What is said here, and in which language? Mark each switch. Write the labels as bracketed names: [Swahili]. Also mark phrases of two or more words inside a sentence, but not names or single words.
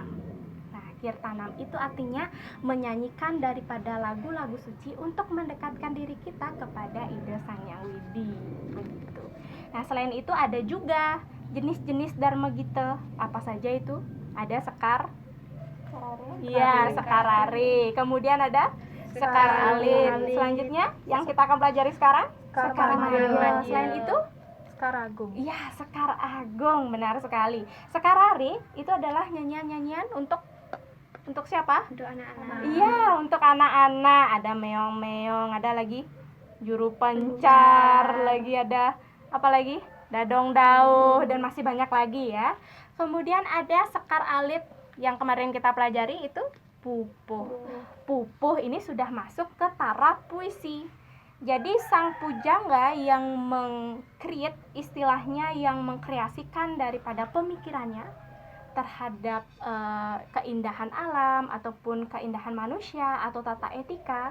[Indonesian] Nah, kirtanam itu artinya menyanyikan daripada lagu-lagu suci untuk mendekatkan diri kita kepada Ida Sang Hyang Widi begitu. Nah, selain itu ada juga jenis-jenis Dharma Gita. Apa saja itu? Ada sekar, iya, sekarare. Kemudian ada sekar alit. Selanjutnya yang kita akan pelajari sekarang sekar madya. Selain itu Sekar Agung. iya, sekar agung, benar sekali. Sekarare itu adalah nyanyian-nyanyian untuk siapa? Untuk anak-anak. Iya, untuk anak-anak. Ada meong-meong, ada lagi juru pencar, lagi ada apa lagi? Dadong dauh, dan masih banyak lagi ya. Kemudian ada sekar alit yang kemarin kita pelajari itu pupuh. Pupuh ini sudah masuk ke taraf puisi. Jadi sang pujangga yang meng-create, istilahnya yang mengkreasikan daripada pemikirannya terhadap keindahan alam ataupun keindahan manusia atau tata etika.